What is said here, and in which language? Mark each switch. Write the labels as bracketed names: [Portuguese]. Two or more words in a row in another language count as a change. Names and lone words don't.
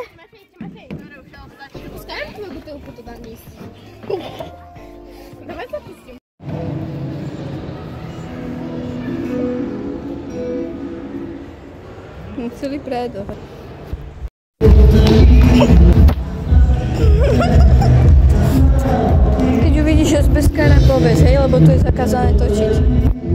[Russian] Pускаем твою бутылку туда вниз? Давай запустим. [Slovak] Celý predo. Keď uvidíš asbeskára, povedz, hej, lebo tu je zakázané točiť.